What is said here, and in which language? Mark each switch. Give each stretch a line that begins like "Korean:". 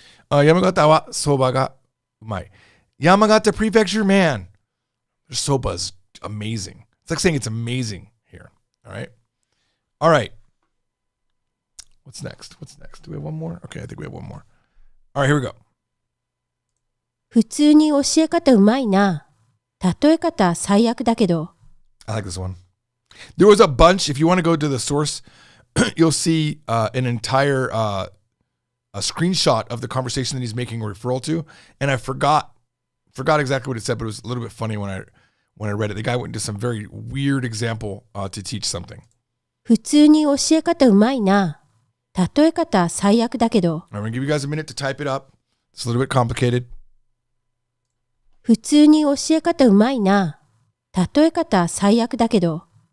Japanese: Yamagata wa soba ga umai.
English: Yamagata Prefecture, man, their soba is amazing. It's like saying it's amazing here. All right. What's next? Do we have one more? Okay, I think we have one more. All right, here we go.
Japanese: 普通に教え方うまいな例え方最悪だけど
English: I like this one. There was a bunch. If you want to go to the source, you'll see an entire a screenshot of the conversation that he's making a referral to, and I forgot exactly what it said, but it was a little bit funny when I read it. The guy went into some very weird example to teach something.
Japanese: 普通に教え方うまいな例え方最悪だけど
English: I'm going to give you guys a minute to type it up. It's a little bit complicated.
Japanese: 普通に教え方うまいな例え方最悪だけど